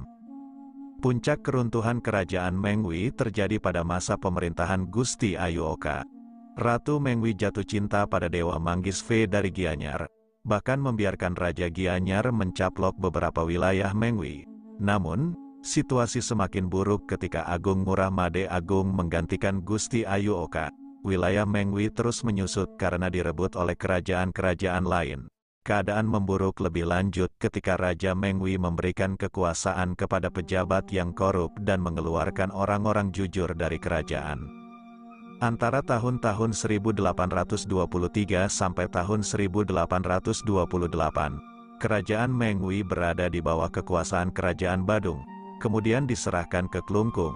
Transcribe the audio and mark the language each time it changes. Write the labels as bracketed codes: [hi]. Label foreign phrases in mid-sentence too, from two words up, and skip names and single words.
[id] Puncak keruntuhan kerajaan Mengwi terjadi pada masa pemerintahan Gusti Ayu Oka. Ratu Mengwi jatuh cinta pada Dewa Manggis V dari Gianyar, bahkan membiarkan Raja Gianyar mencaplok beberapa wilayah Mengwi. Namun, situasi semakin buruk ketika Agung Ngurah Made Agung menggantikan Gusti Ayu Oka. Wilayah Mengwi terus menyusut karena direbut oleh kerajaan-kerajaan lain. Keadaan memburuk lebih lanjut ketika Raja Mengwi memberikan kekuasaan kepada pejabat yang korup dan mengeluarkan orang-orang jujur dari kerajaan. Antara tahun-tahun 1823 sampai tahun 1828, kerajaan Mengwi berada di bawah kekuasaan kerajaan Badung, kemudian diserahkan ke Klungkung.